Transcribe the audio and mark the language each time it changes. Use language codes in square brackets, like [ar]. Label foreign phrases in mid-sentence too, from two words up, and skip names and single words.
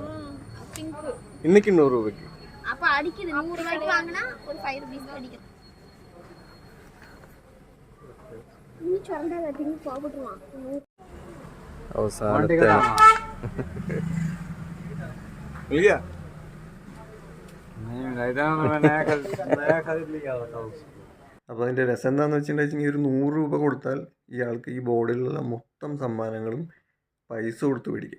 [ta] இன்னைக்கு 100 ரூபாய்க்கு. அப்ப அடிக்குது 100 ரூபாய்க்கு வாங்குனா ஒரு 5 ரூபீஸ் அடிக்குது. நீ சொன்னா கட்டிங்க போடுவான். [ml] അവസാനത്തെ ഇല്ല അപ്പോൾ അതിൻ്റെ രസം എന്താണെന്ന് വെച്ചിട്ടുണ്ടെങ്കിൽ ഒരു 100 രൂപ കൊടുത്താൽ ഇയാൾക്ക് ഈ ബോർഡിലുള്ള മൊത്തം സമ്മാനങ്ങളും പൈസ കൊടുത്ത് മേടിക്കും.